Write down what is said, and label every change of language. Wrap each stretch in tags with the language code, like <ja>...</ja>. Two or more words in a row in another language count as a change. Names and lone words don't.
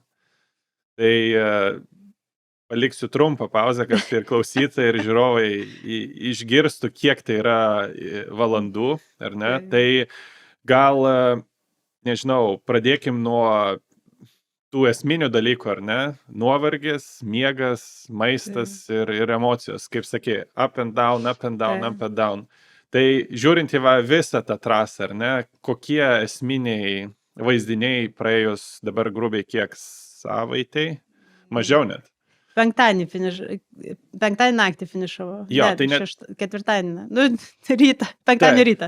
<lt>Tai paliksiu trumpą pauzę, kad ir klausytojai, ir žiūrovai išgirstų, kiek tai yra valandų, ar ne? Tai gal, nežinau, pradėkim nuo tų esminių dalykų, ar ne? Nuovargis, miegas, maistas ir emocijos, kaip sakė,</lt> <en>up and down, up and down, up and down.</en> <lt>Tai žiūrint į visą tą trasą, ar ne? Kokie esminiai vaizdiniai praėjus dabar grubiai kiek savaitai? Mažiau net. Penktadienį naktį finišavo. Jo, tai ketvirtadienį. Rytą. Penktadienio rytą.</lt>